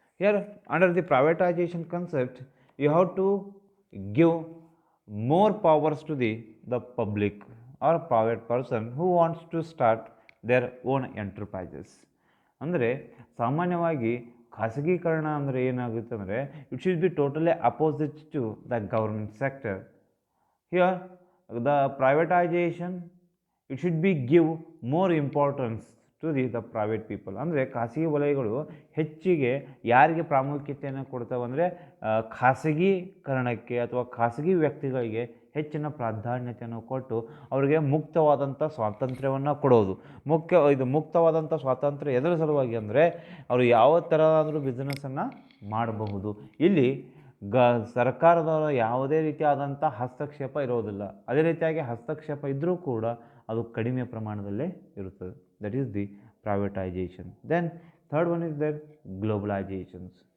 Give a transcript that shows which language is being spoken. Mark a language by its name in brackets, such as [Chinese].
[English] Here under the privatization concept you have to give more powers to the public or private person who wants to start their own enterprises. [Kannada] ಅಂದರೆ ಸಾಮಾನ್ಯವಾಗಿ ಖಾಸಗೀಕರಣ ಅಂದರೆ ಏನಾಗುತ್ತೆ ಅಂದರೆ [English] It should be totally opposite to the government sector. Here the privatization it should be give more importance to the private people. [Kannada] ಅಂದರೆ ಖಾಸಗಿ ವಲಯಗಳು ಹೆಚ್ಚಿಗೆ ಯಾರಿಗೆ ಪ್ರಾಮುಖ್ಯತೆಯನ್ನು ಕೊಡ್ತಾವೆ ಅಂದರೆ ಖಾಸಗೀಕರಣಕ್ಕೆ ಅಥವಾ ಖಾಸಗಿ ವ್ಯಕ್ತಿಗಳಿಗೆ ಹೆಚ್ಚಿನ ಪ್ರಾಧಾನ್ಯತೆಯನ್ನು ಕೊಟ್ಟು ಅವರಿಗೆ ಮುಕ್ತವಾದಂಥ ಸ್ವಾತಂತ್ರ್ಯವನ್ನು ಕೊಡೋದು. ಮುಕ್ತವಾದಂಥ ಸ್ವಾತಂತ್ರ್ಯ ಎದರ ಸಲುವಾಗಿ ಅಂದರೆ ಅವರು ಯಾವ ಥರದಾದರೂ ಬಿಸ್ನೆಸ್ಸನ್ನು ಮಾಡಬಹುದು. ಇಲ್ಲಿ ಸರ್ಕಾರದವರ ಯಾವುದೇ ರೀತಿಯಾದಂಥ ಹಸ್ತಕ್ಷೇಪ ಇರೋದಿಲ್ಲ. ಅದೇ ರೀತಿಯಾಗಿ ಹಸ್ತಕ್ಷೇಪ ಇದ್ದರೂ ಕೂಡ ಅದು ಕಡಿಮೆ ಪ್ರಮಾಣದಲ್ಲೇ ಇರುತ್ತದೆ. [English] That is the privatization. Then third one is the globalizations.